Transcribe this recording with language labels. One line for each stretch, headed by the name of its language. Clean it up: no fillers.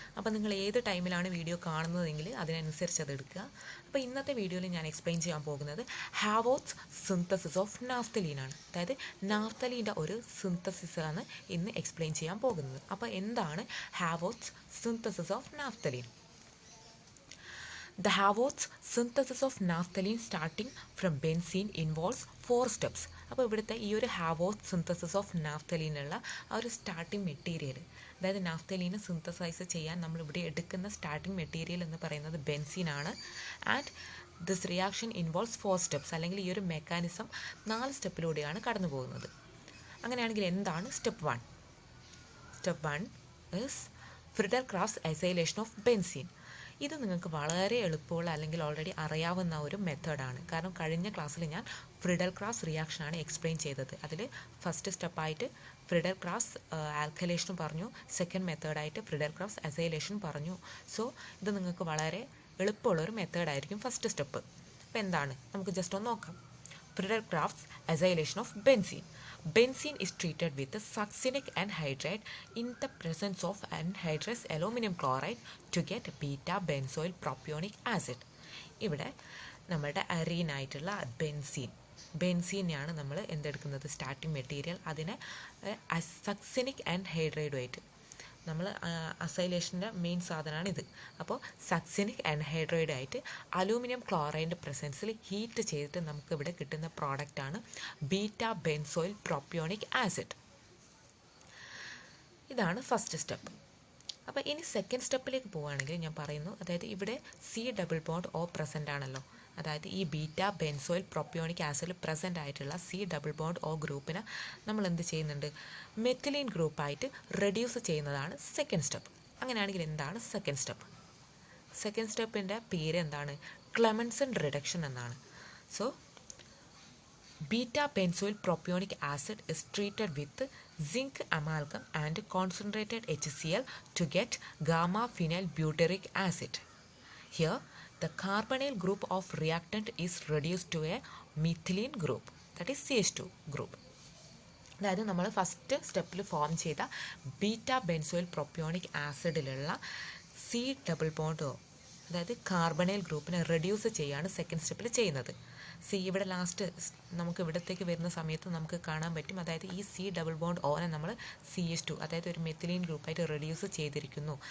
Malayalam: അപ്പോൾ നിങ്ങൾ ഏത് ടൈമിലാണ് വീഡിയോ കാണുന്നതെങ്കിൽ അതിനനുസരിച്ച് അത് എടുക്കുക. അപ്പോൾ ഇന്നത്തെ വീഡിയോയിൽ ഞാൻ എക്സ്പ്ലെയിൻ ചെയ്യാൻ പോകുന്നത് ഹാവോറ്റ്സ് സിന്തസിസ് ഓഫ് നാഫ്തലീൻ ആണ്. അതായത് നാഫ്തലീൻ്റെ ഒരു സിന്തസിസ് ആണ് ഇന്ന് എക്സ്പ്ലെയിൻ ചെയ്യാൻ പോകുന്നത്. അപ്പോൾ എന്താണ് ഹാവോറ്റ്സ് synthesis of naphthalene?
English: The Haworth's synthesis of naphthalene starting from benzene involves 4 steps.
Malayalam: അപ്പോൾ ഇവിടുത്തെ ഈ ഒരു ഹാവോത്ത് സിന്തസിസ് ഓഫ് നാഫ്തലീനുള്ള ആ ഒരു സ്റ്റാർട്ടിംഗ് മെറ്റീരിയൽ, അതായത് നാഫ്തലീന് സിന്തസൈസ് ചെയ്യാൻ നമ്മളിവിടെ എടുക്കുന്ന സ്റ്റാർട്ടിംഗ് മെറ്റീരിയൽ എന്ന് പറയുന്നത് ബെൻസീൻ ആണ്.
English: and this reaction involves 4 steps,
Malayalam: അല്ലെങ്കിൽ ഈ ഒരു മെക്കാനിസം 4 സ്റ്റെപ്പിലൂടെയാണ് കടന്നു പോകുന്നത്. അങ്ങനെയാണെങ്കിൽ എന്താണ്
English: Step 1? Step 1 is Friedel Crafts acylation of benzene.
Malayalam: ഇത് നിങ്ങൾക്ക് വളരെ എളുപ്പമുള്ള അല്ലെങ്കിൽ ഓൾറെഡി അറിയാവുന്ന ഒരു മെത്തേഡാണ്. കാരണം കഴിഞ്ഞ ക്ലാസ്സിൽ ഞാൻ ഫ്രിഡൽ ക്രാഫ്റ്റ്സ് റിയാക്ഷനാണ് എക്സ്പ്ലെയിൻ ചെയ്തത്. അതിൽ ഫസ്റ്റ് സ്റ്റെപ്പായിട്ട് ഫ്രിഡൽ ക്രാഫ്റ്റ്സ് ആൽക്കലേഷൻ പറഞ്ഞു, സെക്കൻഡ് മെത്തേഡായിട്ട് ഫ്രിഡൽ ക്രാഫ്റ്റ്സ് അസൈലേഷൻ പറഞ്ഞു. സോ ഇത് നിങ്ങൾക്ക് വളരെ എളുപ്പമുള്ളൊരു മെത്തേഡായിരിക്കും ഫസ്റ്റ് സ്റ്റെപ്പ്. അപ്പോൾ എന്താണ് നമുക്ക് ജസ്റ്റ് ഒന്ന് നോക്കാം. Friedel crafts acylation of benzene.
English: Benzene is treated with succinic anhydride in the presence of anhydrous aluminum chloride to get beta benzoyl propionic acid.
Malayalam: ഇവിടെ നമ്മുടെ അരീനായിട്ടുള്ള ബെൻസീനെയാണ് നമ്മൾ എന്തെടുക്കുന്നത് സ്റ്റാർട്ടിംഗ് മെറ്റീരിയൽ. അതിനെ സക്സിനിക് ആൻഹൈഡ്രൈഡുമായിട്ട് നമ്മൾ അസൈലേഷൻ്റെ മെയിൻ സാധനമാണ് ഇത്. അപ്പോൾ സക്സിനിക് ആൻഹൈഡ്രൈഡായിട്ട് അലൂമിനിയം ക്ലോറൈഡിൻ്റെ പ്രസൻസിൽ ഹീറ്റ് ചെയ്തിട്ട് നമുക്കിവിടെ കിട്ടുന്ന പ്രോഡക്റ്റാണ് ബീറ്റ ബെൻസോയിൽ പ്രൊപ്പിയോണിക് ആസിഡ്. ഇതാണ് ഫസ്റ്റ് സ്റ്റെപ്പ്. അപ്പോൾ ഇനി സെക്കൻഡ് സ്റ്റെപ്പിലേക്ക് പോവുകയാണെങ്കിൽ ഞാൻ പറയുന്നു, അതായത് ഇവിടെ C+O പ്രസൻ്റ് ആണല്ലോ. അതായത് ഈ ബീറ്റ ബെൻസോയിൽ പ്രൊപ്പിയോണിക് ആസിഡിൽ പ്രസൻ്റ് ആയിട്ടുള്ള C+O ഗ്രൂപ്പിനെ നമ്മൾ എന്ത് ചെയ്യുന്നുണ്ട്, മെത്തിലീൻ ഗ്രൂപ്പായിട്ട് റെഡ്യൂസ് ചെയ്യുന്നതാണ് സെക്കൻഡ് സ്റ്റെപ്പ്. അങ്ങനെയാണെങ്കിൽ എന്താണ് സെക്കൻഡ് സ്റ്റെപ്പ്? സെക്കൻഡ് സ്റ്റെപ്പിൻ്റെ പേര് എന്താണ്? ക്ലെമൻസൺ റിഡക്ഷൻ എന്നാണ്.
English: So beta benzoyl propionic acid is treated with zinc amalgam and concentrated HCl to get gamma phenyl butyric acid. Here the carbonyl group of reactant is reduced to a methylene group, that is CH2 group.
Malayalam: അതായത് നമ്മൾ first സ്റ്റെപ്പിൽ form ചെയ്ത beta benzoyl propionic ആസിഡിലുള്ള C+O, അതായത് carbonyl ഗ്രൂപ്പിനെ reduce ചെയ്യാണ് second സ്റ്റെപ്പിൽ ചെയ്യുന്നത്. ഇവിടെ ലാസ്റ്റ് നമുക്ക് ഇവിടത്തേക്ക് വരുന്ന സമയത്ത് നമുക്ക് കാണാൻ പറ്റും, അതായത് ഈ C+O നമ്മൾ CH2, അതായത് ഒരു മെത്തിലീൻ ഗ്രൂപ്പായിട്ട് റെഡ്യൂസ് ചെയ്തിരിക്കുന്നു.